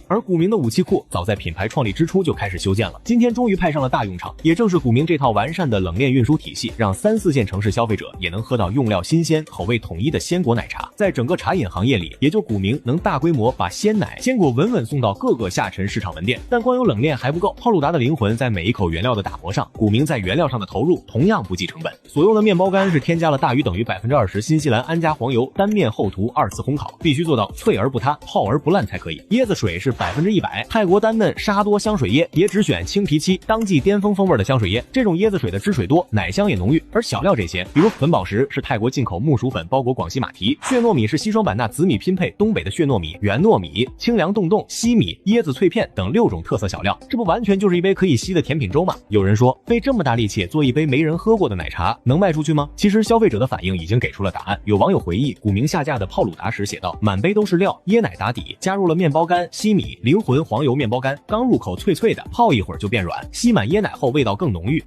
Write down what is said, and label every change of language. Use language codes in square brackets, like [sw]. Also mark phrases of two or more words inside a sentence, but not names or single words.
[zh] 而股民的武器庫早在品牌創立之初就開始修建了，今天終於派上了大用場。也正是股民這套完善的冷鏈運輸體系，讓3、4線城市消費者也能喝到用料新鮮、口味統一的鮮果奶茶。在整個茶飲行業裡，也就股民能大規模把鮮奶、鮮果穩穩送到各個下沉市場門店。但光有冷鏈還不夠，泡魯達的靈魂在每一口原料的打磨上，股民在原料上的投入同樣不計成本。所用的面包乾是添加了大于等于 20% 新西蘭安佳黃油，单面厚涂2次烘烤，必須做到脆而不塌，泡而不爛才可以。椰子水是100%泰國丹嫩沙多香水椰，也只選青皮漆當季巅峰風味的香水椰，這種椰子水的汁水多，奶香也濃郁。而小料這些，比如粉寶石是泰國進口木薯粉包裹廣西馬蹄，血糯米是西雙版納紫米拼配東北的血糯米、圓糯米、清涼凍凍、西米、椰子脆片等6種特色小料，這不完全就是一杯可以吸的甜品粥嗎？有人說，費這麼大力氣做一杯沒人喝過的奶茶，能賣出去嗎？其實消費者的反應已經給出了答案。有網友回憶，股民下架的泡魯達時寫道：滿杯都是料，椰奶打底，加入了面包乾、西米、靈魂黃油面包乾，剛入口脆脆的，泡一會兒就變軟，吸滿椰奶後味道更濃郁。